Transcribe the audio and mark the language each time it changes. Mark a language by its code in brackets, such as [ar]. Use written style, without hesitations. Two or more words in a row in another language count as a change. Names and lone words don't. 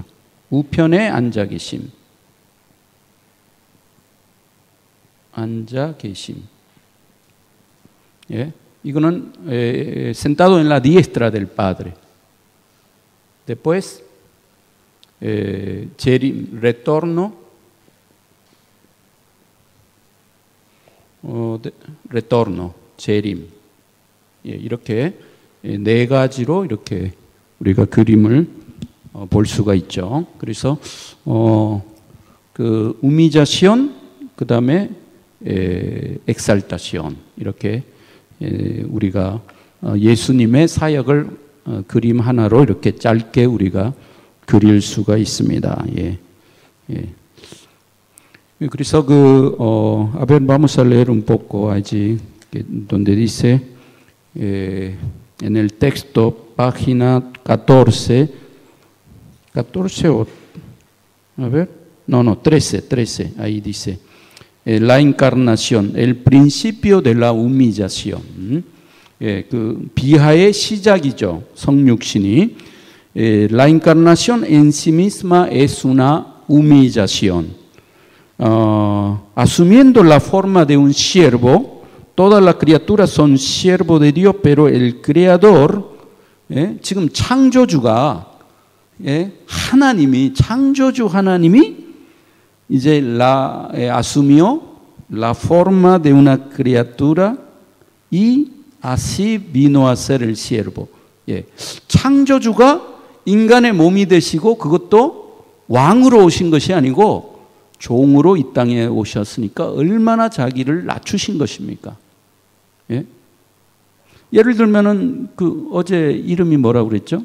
[ko] 우편에 앉아 계심. 앉아 계심. 예, 이거는 [es] sentado en la diestra del Padre. Después 재림, retorno, retorno, [ko] 재림. 예, 이렇게 네 가지로 이렇게 우리가 그림을 볼 수가 있죠. 그래서 그 우미자시온, 그 다음에 엑살타시온, 이렇게 우리가 예수님의 사역을 그림 하나로 이렇게 짧게 우리가 그릴 수가 있습니다. 예, 예. [es] 그래서 a ver, vamos a leer un poco allí donde dice en el texto, página 14, 14 o, a ver, no, 13, ahí dice, la encarnación, el principio de la humillación. [ko] 그 비하의 시작이죠, 성육신이. [es] La encarnación en sí misma es una humillación. Asumiendo la forma de un siervo, todas las criaturas son siervos de Dios, pero el Creador, [ko] 지금 창조주가, 하나님이, 창조주 하나님이 이제 [es] asumió la forma de una criatura y así vino a ser el siervo. [ko] 창조주가 인간의 몸이 되시고 그것도 왕으로 오신 것이 아니고 종으로 이 땅에 오셨으니까 얼마나 자기를 낮추신 것입니까? 예? 예를 들면은 그 어제 이름이 뭐라고 그랬죠?